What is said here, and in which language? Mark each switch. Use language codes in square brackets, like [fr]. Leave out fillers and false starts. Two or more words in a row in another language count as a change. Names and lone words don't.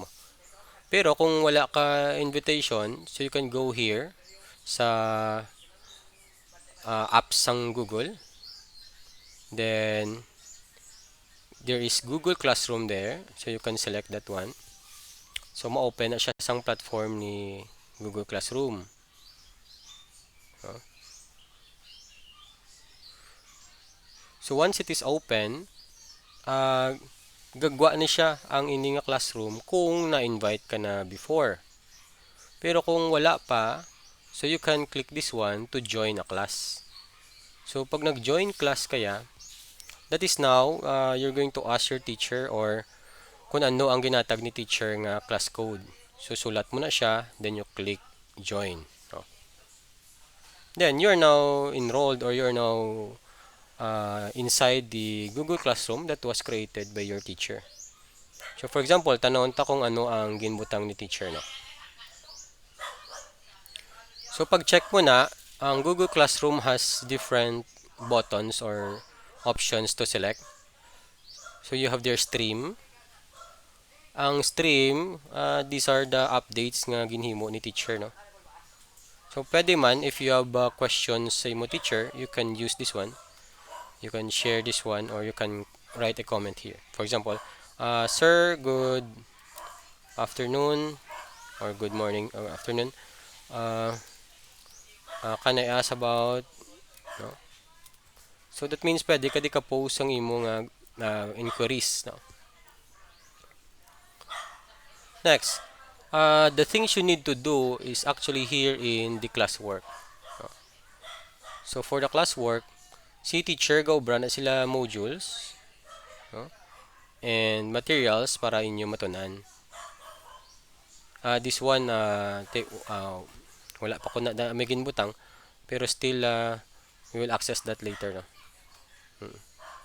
[hil] Pero kung wala ka invitation, [en] so you can go here [hil] sa apps sang Google. [en] Then there is Google Classroom there, so you can select that one. [hil] So ma-open na siya sang platform ni Google Classroom. [en] So once it is open, [hil] gagwa ni siya ang ini nga classroom kung na-invite ka na before. Pero kung wala pa, [en] so you can click this one to join a class. [hil] So pag nag-join class kaya, [en] that is now you're going to ask your teacher or [hil] kung ano ang ginatag ni teacher nga [en] class code. [hil] So sulat mo na siya, [en] then you click join. No? Then you're now enrolled, or you're now inside the Google Classroom that was created by your teacher. So for example, [hil] tanong ta kung ano ang ginbutang ni teacher, no. [en] So [hil] pag check mo na, [en] ang Google Classroom has different buttons or options to select. So you have their stream. Ang stream, these are the updates [hil] nga ginhimo ni teacher, no. So pwede man, [en] if you have questions [hil] sa imo [en] teacher, you can use this one. You can share this one, or you can write a comment here. For example, sir, good afternoon, or good morning or afternoon. Can I ask about, no? So that means [hil] pwede ka di ka post ang imo nga inquiries, no? [en] Next, the things you need to do is actually here in the classwork. No? So for the classwork, [hil] si teacher gaubra na sila modules, no? [en] And materials [hil] para inyo matunan. [en] This one, [hil] wala pa ko na may ginbutang, pero [en] still we will access that later, [hil] no?